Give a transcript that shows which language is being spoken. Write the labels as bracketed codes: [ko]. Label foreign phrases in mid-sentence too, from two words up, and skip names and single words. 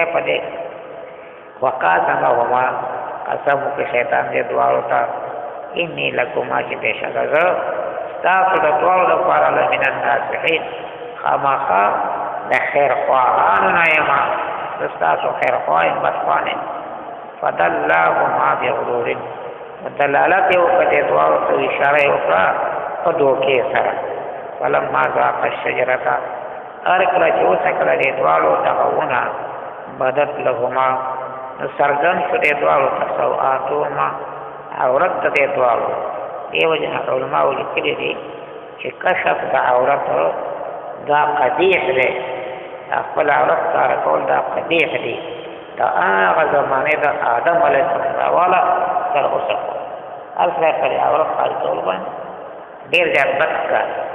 [ps] په دې وقاسمهما قسم وکړ شیطان دې دواړو ته [ar] انی لکما [ps] چې بېشکه زه ستاسو د دواړو لپاره [ar] لمن الناصحین [ps] خامخا د خیر خواهانو نه یم زه ستاسو خیر خواه یم بدخواه نه یم [ar] فدلاهما بغرور [ps] دلالت یې وکړه دې دواړو ته اشاره یې وکړه په دوکې سره فلما [ar] ذاقا الشجرة [ps] هر کله چې وڅکله دې دواړو دغه ونه [ar] بدت لهما [ps] نو څرګند شو دې دواړو ته سوآتهما عورت د دې دواړو دې وجه نه علماو لیکلي دي چې کشف د عورت دا قبیح دی خپل عورت ښکاره کول دا قبیح دی د هغه زمانې د آدم [ar] علیه السلام [ps] راواله تر اوسه هر سړی خپل عورت ښکاره کول باندې ډېر زیات بد ښکاري